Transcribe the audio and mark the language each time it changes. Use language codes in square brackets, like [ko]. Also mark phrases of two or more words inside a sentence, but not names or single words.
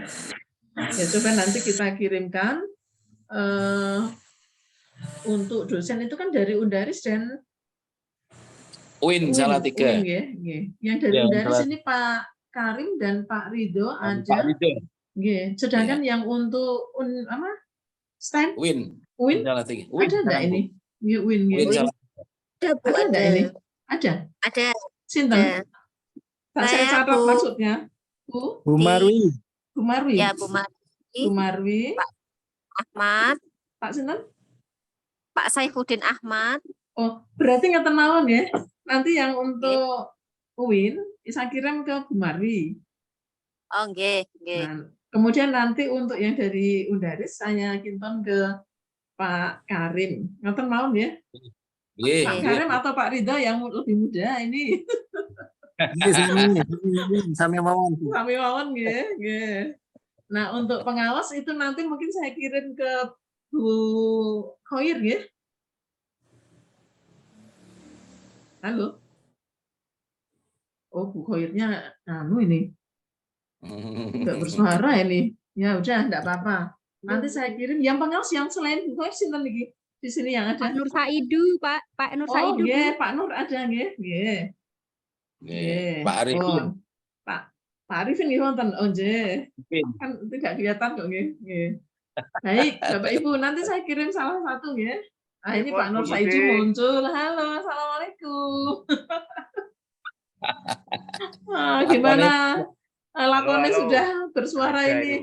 [id] Ya coba nanti kita kirimkan untuk dosen itu kan dari Undaris dan Win salah tiga. Win ya, nggih. Yang dari Ya, Undaris salah. ini Pak Karim dan Pak Ridho Pak ada. Ridho. Nggih. Sedangkan yang untuk STEM Win. Win Salah tiga. ada enggak ini? Nggih, Win nggih. Win salah. Ada Bu, Ada enggak ini? Ada. Ada. Sinten? Tak saya Saya, catat Bu. maksudnya. Bu Bu Marwi. Bu Marwi. Ya Bu Marwi, Bu Marwi. Ahmad, Pak sinten? Pak Saifuddin Ahmad. Oh, berarti [jv] ngeten mawon [id] ya. Nanti yang untuk Win saya kirim ke Bu Marwi. [jv] Oh, nggih, nggih. [id] Nah, kemudian nanti untuk yang dari Undaris saya kinton ke Pak Karim. [jv] Ngeten mawon ya. [id] Iya, Pak iya. Karim atau Pak Ridho yang lebih muda ini. [jv] Nggih, sami mawon. Bu. Sami mawon nggih, nggih. [id] Nah, untuk pengawas itu nanti mungkin saya kirim ke Bu Khoir nggih. Halo. Oh, Bu Khoirnya ini enggak bersuara ini. Ya udah, enggak apa-apa. Nanti saya kirim yang pengawas yang selain Bu Khoir [jv] sinten iki? [id] Di sini yang ada. Pak Nur Saidu, Pak Nur Oh, Saidu. nggih, Pak Nur ada [jv] nggih, nggih. [id] Nggih, Pak Arifin. [jv] Oh, Pak Arifin nggih wonten. [id] Oh, nggih. Arifin. Kan tidak kelihatan kok nggih. Nggih. Baik, Bapak Ibu, nanti saya kirim salah satu nggih. Ah, ini Pak Nur Saidu muncul. Halo, Assalamualaikum. Gimana? Lakonnya sudah bersuara ini.